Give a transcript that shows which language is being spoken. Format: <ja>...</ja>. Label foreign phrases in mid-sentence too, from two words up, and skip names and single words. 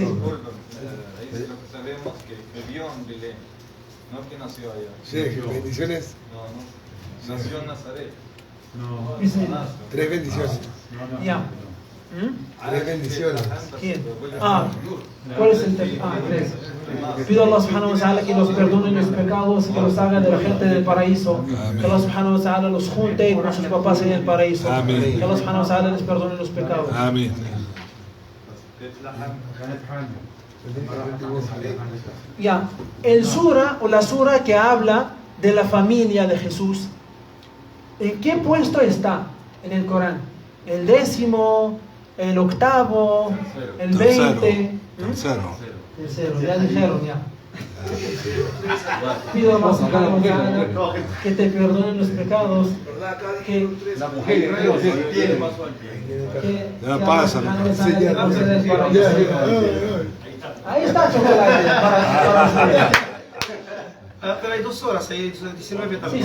<es>Dice lo que sabemos que vivió en Belén, no que nació allá. Sí, bendiciones. No, nació en Nazaret. Bismillah. 3 bendiciones. Ya. 3 bendiciones. ¿Quién? ¿Cuál es el tema? 3. Pido a Allah</es> <ar>سبحانه وتعالى</ar> <es>que los perdone los pecados, que los haga de la gente del paraíso. Que Allah</es> <ar>سبحانه وتعالى</ar> <es>los junte con sus papás en el paraíso. Amén. Que Allah</es> <ar>سبحانه وتعالى</ar> <es>les perdone los pecados. Amén. Ya. El sura o la sura que habla de la familia de Jesús, ¿en qué puesto está en el Corán? ¿El 10º, el 8º, el 20? Tercero. Tercero, ya dijeron, ya. Pido a Allah</es> <ar>سبحانه وتعالى</ar> <es>que te perdonen los pecados, que La mujer, Ya pasa. ahí está chocolate para Pero hay 2 horas, hay 19 también.</es>